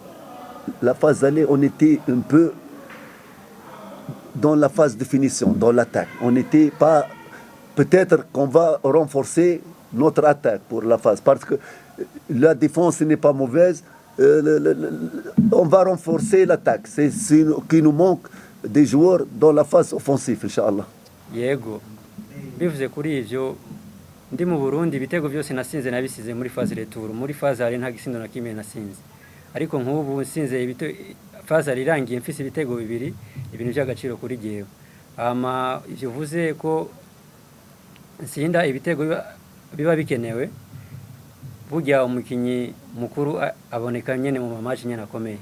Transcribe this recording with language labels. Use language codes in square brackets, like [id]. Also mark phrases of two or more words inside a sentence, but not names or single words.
[fr] La phase aller, on était un peu dans la phase de finition, dans l'attaque. On n'était pas... Peut-être qu'on va renforcer notre attaque pour la phase, parce que la défense n'est pas mauvaise. On va renforcer l'attaque. C'est ce qui nous manque des joueurs dans la phase offensive, [ar] إن شاء الله. [rn] Yego. Bivuze kuri ivyo ndi mu Burundi ibitego byose nasinze nabisize muri [fr] phase retour. [rn] Muri phase ari nta gisindo na kimwe nasinze. Ariko nk'ubu nsinze faza rirangiye mfise ibitego bibiri ibintu by'agaciro kuri jewe ivyo vuze ko nsinda ibitego biba bikenewe burya umukinyi mukuru aboneka nyene mu match nyene akomeye.